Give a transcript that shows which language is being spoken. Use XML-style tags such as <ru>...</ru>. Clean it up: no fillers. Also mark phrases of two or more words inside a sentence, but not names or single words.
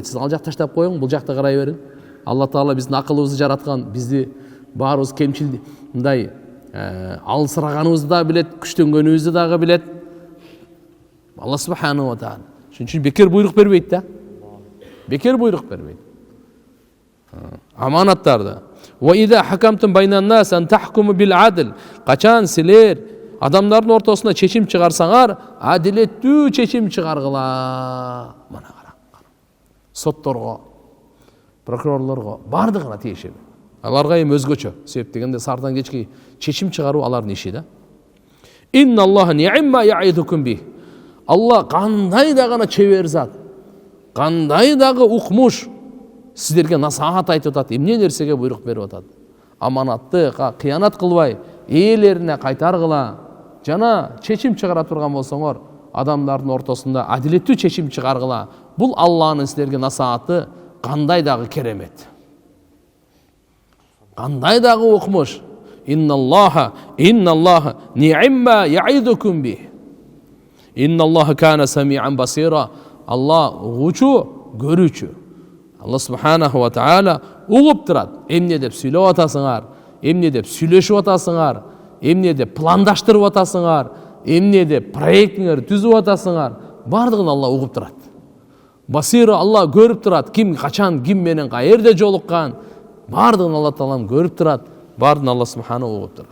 <ky>Сиз ал жакта таштап коюң, бул жакта карай бериң. Алла Таала биздин акылыбызды жараткан, бизди баарыбыз кемчил мындай алысыраганыбызды да билет, күчтөнгөнүбүздү дагы билет.</ky> <ar>الله سبحانه وتعالى.</ar> <ky>Шуның үчүн бекер буйрук бербейт да. Бекер буйрук бербейт. Аманаттарды.</ky> <ar>وإذا حكمتم بين الناس أن تحكموا بالعدل.</ar> <ky>Качан силер адамдардын ортосунда чечим чыгарсаңар, адилеттүү чечим чыгаргыла. Мана кара. Сотторго, прокурорлорго бардыгына тиешеби. Аларга эми өзгөчө. Себеп дегенде сардан кечки чечим чыгаруу алардын иши да.</ky> <ar>إن الله نعما يعظكم به.</ar> <ky>Алла кандай да гана чебер зат, кандай дагы укмуш сиздерге насаат айтып атат, эмне нерсеге буйрук берип атат. Аманатты кыянат кылбай, ээлерине кайтаргыла. Жана чечим чыгара турган болсоңор, адамдардын ортосунда адилеттүү чечим чыгаргыла. Бул Алланын сиздерге насааты кандай дагы керемет. Кандай дагы укмуш.</ky> <ar>إن الله نعما يعظكم به. إن الله كان سميعا بصيرا.</ar> <ky>Алла угучу, көрүүчү.</ky> <ar>الله سبحانه وتعالى</ar> <ky>угуп турат. Эмне деп сүйлөп атасыңар, эмне деп сүйлөшүп атасыңар, эмне деп пландаштырып атасыңар, эмне деп проектиңер түзүп атасыңар, бардыгын Алла угуп турат. Басира, Алла көрүп турат, ким качан, ким менен каерде жолуккан, бардыгын Алла таалам көрүп турат, бардыгын</ky> <ar>الله سبحانه</ar> <ky>угуп турат.</ky>